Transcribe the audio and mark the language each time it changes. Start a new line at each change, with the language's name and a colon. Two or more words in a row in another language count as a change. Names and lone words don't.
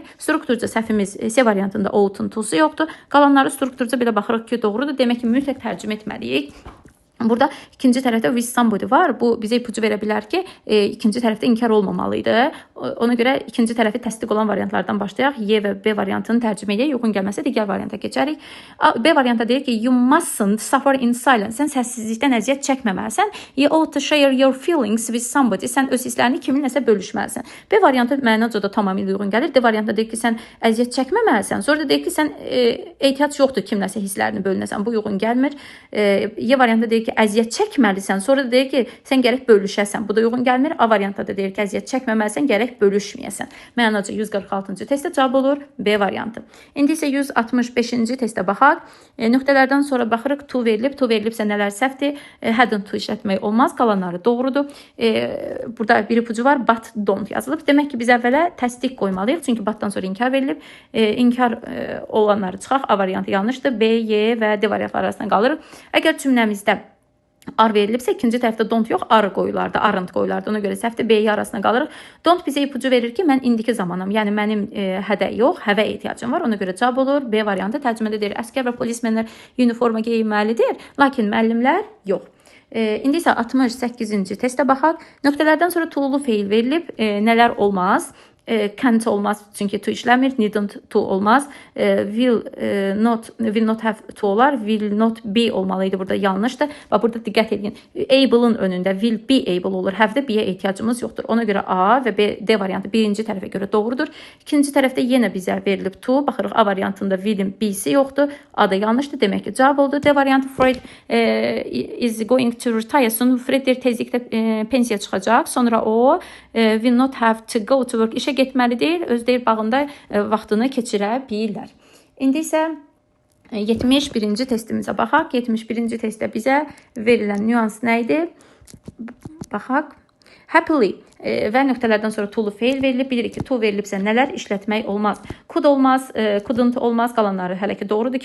Azerbaijani: Strukturca səhvimiz C variantında ought-un to-su yoxdur. Qalanları strukturca belə baxırıq ki, doğrudur. Demək ki, mütləq tərcümə etməliyik. Burada ikinci tərəfdə
English: with somebody
Azerbaijani: var. Bu bizə ipucu verə bilər ki, ikinci tərəfdə inkar olmamalıydı. Ona görə ikinci tərəfi təsdiq olan variantlardan başlayaq. Y və B variantını tərcümə edək. Uyğun gəlməsə digər varianta keçərik. B variantda deyir ki,
English: you mustn't suffer in silence.
Azerbaijani: Sən səssizlikdən əziyyət çəkməməlisən.
English: You ought to share your feelings with somebody.
Azerbaijani: Sən öz hisslərini kiminləsə bölüşməlisən. B variantı mənaca da tamamilə uyğun gəlir. D variantda deyir ki, sən əziyyət çəkməməlisən. Sonra da deyir ki, sən ehtiyac yoxdur kimləsə hisslərini bölünəsən. Bu uyğun gəlmir. Y variantda deyir ki, əziyyət çəkməlisən. Sonra da deyir ki, sən gərək bölüşəsən. Bu da uyğun gəlmir. A variantda da deyir ki, əziyyət çəkməməlisən, gərək bölüşməyəsən. Mənaca 146-cı testdə cavab olur B variantı. İndi isə 165-ci testə baxaq. Nöqtələrdən sonra baxırıq, to verilib. To verilibsə nələr səhvdir?
English: Hadn't to
Azerbaijani: işlətmək olmaz. Qalanları doğrudur. Burada bir ipucu var.
English: But don't yazılıb.
Azerbaijani: Demək ki, biz əvvələ təsdiq qoymalıyıq. Çünki butdan sonra inkar verilib. İnkar olanları çıxaq. A variantı yanlışdır. B, Y və D variantları arasında qalırıq. Əgər cümləmizdə ar verilibsə, ikinci tərəfdə don't yox, arı qoyulardı, aren't qoyulardı. Ona görə səhvdir, B-yi arasına qalırıq. Don't bizə ipucu verir ki, mən indiki zamanım, yəni mənim hədə yox, həvə ehtiyacım var. Ona görə cavab olur. B variantı tərcümədə deyir, əskər və polismenlər uniforma geyinməlidir, lakin müəllimlər yox. İndi isə 68-ci testə baxaq. Nöqtələrdən sonra to-lu feil verilib. Nələr olmaz? Can't olmaz çünki to işləmir,
English: needn't to
Azerbaijani: olmaz,
English: will not have to
Azerbaijani: olar,
English: will not be
Azerbaijani: olmalıydı, burada yanlışdır. Və burada diqqət edin, able-ın önündə
English: will be able
Azerbaijani: olur, have-də be-yə ehtiyacımız yoxdur. Ona görə A və B, D variantı birinci tərəfə görə doğrudur. İkinci tərəfdə yenə bizə verilib to, baxırıq A variantında will'in B-si yoxdur, A da yanlışdır, demək ki cavab oldu. D variantı
English: Fred is going to retire soon,
Azerbaijani: Fred tezliklə pensiya çıxacaq, sonra o
English: will not have to go to work,
Azerbaijani: işə getməli deyil, öz deyil bağında vaxtını keçirə bilirlər. İndi isə 71-ci testimizə baxaq. 71-ci testdə bizə verilən nüans nə idi? Baxaq. Happily və nöqtələrdən sonra to-lu feil verilib. Bilirik ki, to verilibsə nələr işlətmək olmaz. Could olmaz, couldn't olmaz, qalanları hələ ki doğrudur.